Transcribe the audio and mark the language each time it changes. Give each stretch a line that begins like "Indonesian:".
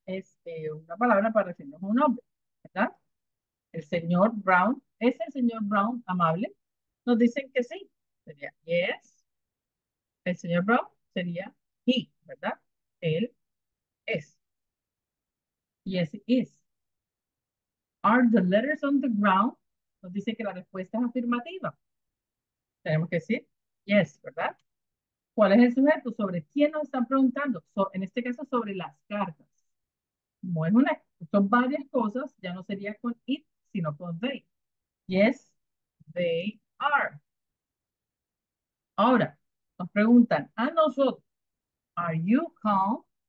Spanish: es una palabra para referirnos a un hombre, ¿verdad? El señor Brown, ¿es el señor Brown amable? Nos dicen que sí. Sería yes. El señor Brown sería he, ¿verdad? Él es.
English: Yes, it is. Are the letters on the ground?
Spanish: Nos dice que la respuesta es afirmativa. Tenemos que decir yes, ¿verdad? ¿Cuál es el sujeto? ¿Sobre quién nos están preguntando? En este caso, sobre las cartas. Como es una, son varias cosas, ya no sería con it, sino con they.
English: Yes, they are.
Spanish: Ahora, nos preguntan a nosotros,
English: ¿are you calm?